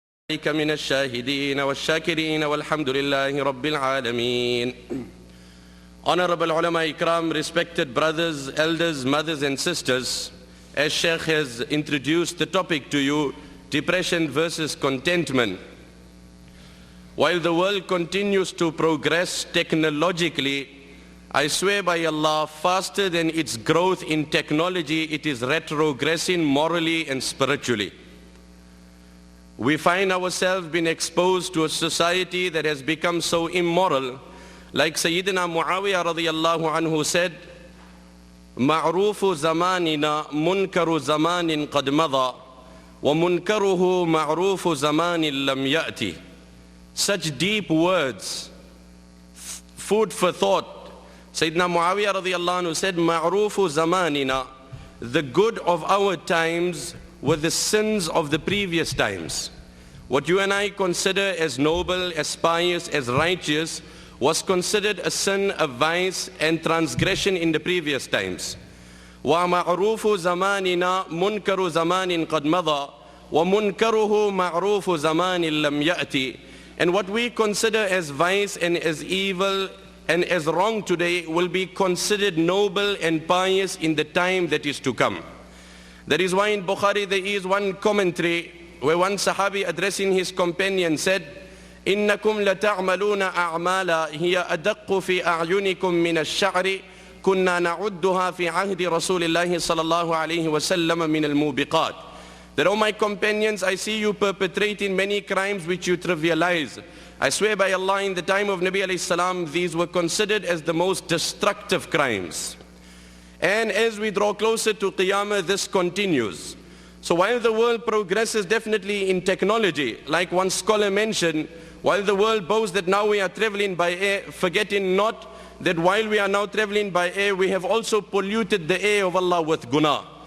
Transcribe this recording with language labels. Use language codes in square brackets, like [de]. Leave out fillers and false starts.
[ar] من الشاهدين والشاكرين والحمد لله رب العالمين. [en] Honorable ulama ikram, respected brothers, elders, mothers and sisters, as Sheikh has introduced the topic to you, depression versus contentment. While the world continues to progress technologically, I swear by Allah, faster than its growth in technology, it is retrogressing morally and spiritually. We find ourselves being exposed to a society that has become so immoral. Like Sayyidina Muawiyah radiyallahu anhu said, [ar] مَعْرُوفُ زَمَانِنَا مُنْكَرُ زَمَانٍ قَدْ مَضَى وَمُنْكَرُهُ مَعْرُوفُ زَمَانٍ لَمْ يَأْتِ. [en] Such deep words, food for thought. Sayyidina Muawiyah radiyallahu anhu said, [ar] مَعْرُوفُ زَمَانِنَا, [en] the good of our times were the sins of the previous times. What you and I consider as noble, as pious, as righteous, was considered a sin, a vice, and transgression in the previous times. [ar] وَمَعْرُوفُ زَمَانِنَا مُنْكَرُ زَمَانٍ قَدْ مَضَى وَمُنْكَرُهُ مَعْرُوفُ زَمَانٍ لَمْ يَأْتِ. [en] And what we consider as vice and as evil and as wrong today will be considered noble and pious in the time that is to come. That is why in Bukhari there is one commentary where one Sahabi addressing his companion said, [ar] إنكم لتعملون أعمالا هي أدق في أعينكم من الشعر كنا نعدها في عهد رسول الله صلى الله عليه وسلم من الموبقات. [en] That, oh my companions, I see you perpetrating many crimes which you trivialize. I swear by Allah, in the time of Nabi alayhi salam, these were considered as the most destructive crimes. And as we draw closer to Qiyamah, this continues. So while the world progresses definitely in technology, like one scholar mentioned, while the world boasts that now we are traveling by air, forgetting not that while we are now traveling by air, we have also polluted the air of Allah with guna.